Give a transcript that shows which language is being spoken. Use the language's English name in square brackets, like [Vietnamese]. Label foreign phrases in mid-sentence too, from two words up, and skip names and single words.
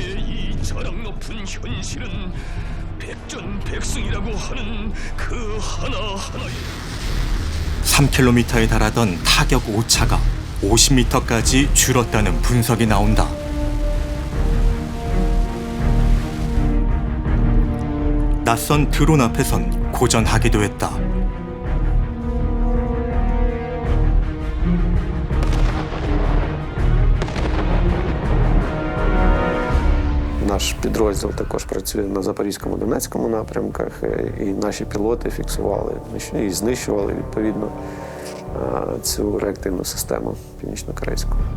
[Korean] 3km에 달하던 타격 오차가 50m까지 줄었다는 분석이 나온다. 낯선 드론 앞에선 고전하기도 했다. [Ukrainian] Наш підрозділ також працює на Запорізькому, Донецькому напрямках, і наші пілоти фіксували і знищували, відповідно, цю реактивну систему північно-корейську.